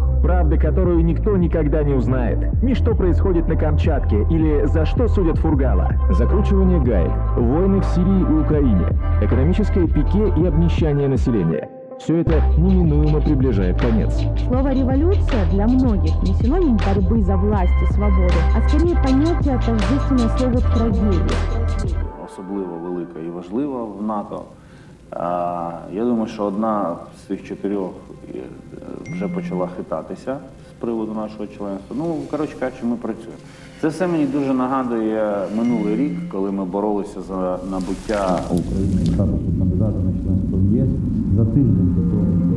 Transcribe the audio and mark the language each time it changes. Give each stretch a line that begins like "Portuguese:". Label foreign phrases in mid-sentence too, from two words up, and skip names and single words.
Russian: Правда, которую никто никогда не узнает. Ни что происходит на Камчатке, или за что судят Фургала. Закручивание гаек, войны в Сирии и Украине, экономическое пике и обнищание населения. Все это неминуемо приближает конец. Слово «революция» для многих не синоним борьбы за власть и свободу, а скорее понятие тождественное слову «трагедія».
Ukrainian: Особливо велика і важлива в НАТО. Я думаю, що одна з цих чотирьох вже почала хитатися з приводу нашого членства. Ну, коротше кажучи, ми працюємо. Це все мені дуже нагадує минулий рік, коли ми боролися за набуття України статусу кандидата на членство в ЄС за тиждень до того.